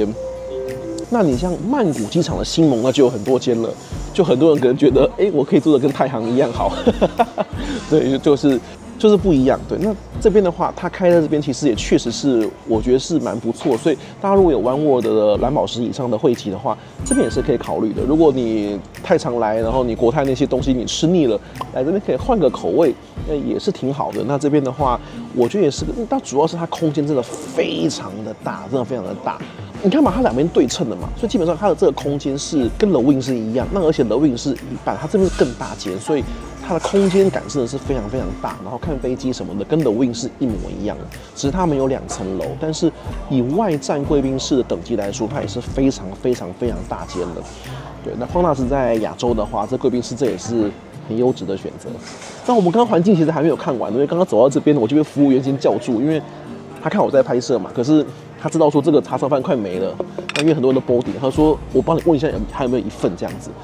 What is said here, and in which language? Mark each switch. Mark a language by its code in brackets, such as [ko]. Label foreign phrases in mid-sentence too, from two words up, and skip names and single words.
[zh] 那你像曼谷機場的星盟，那就有很多間了，就很多人可能覺得，我可以做的跟太行一樣好，對，就是不一樣。對，那這邊的話，它開在這邊其實也確實是，我覺得是蠻不錯。所以大家如果有 One World 的藍寶石以上的會籍的話，這邊也是可以考慮的。如果你太常來，然後你國泰那些東西你吃膩了，來這邊可以換個口味，也是挺好的。那這邊的話，我覺得也是，但主要是它空間真的非常的大，真的非常的大。你看嘛，它两邊对稱的嘛，所以基本上它的这個空間是跟 The Wing 是一樣。那而且 The Wing 是一半，它這邊更大間，所以它的空間感真的是非常非常大。然後看飛機什麼的，跟 The Wing 是一模一樣的，只是它沒有2層樓。但是以外站貴賓室的等級來說，它也是非常非常非常大間的。對，那 Qantas 在亞洲的話，這貴賓室這也是很優質的選擇。那我們剛剛環境其實還沒有看完，因為剛剛走到這邊，我就被服務員先叫住，因為他看我在拍攝嘛，可是他知道說這個叉燒飯快沒了，那因為很多人都 boarding，他說我幫你問一下還有沒有一份這樣子。